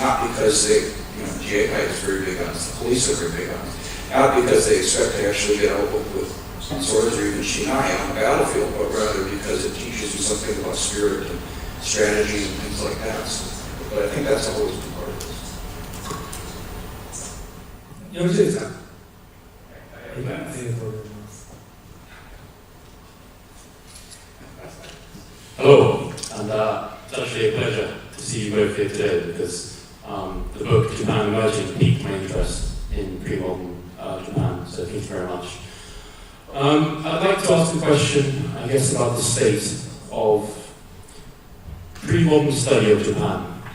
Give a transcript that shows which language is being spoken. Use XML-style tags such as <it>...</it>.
<en>Not because they, Akai is very big on this, the police are very big on it. Not because they expect to actually get out with swords or even shinai on the battlefield, but rather because it teaches you something about spirit and strategy and things like that. But I think that's always been part of this.</en> <ja>よろしいですか？ありがとうございます。</ja> <en>Hello, and it's actually a pleasure to see you both here today, because the book Japan Emerging piqued my interest in pre-modern Japan, so thank you very much. I'd like to ask a question, I guess, about the state of pre-modern study of Japan.</en>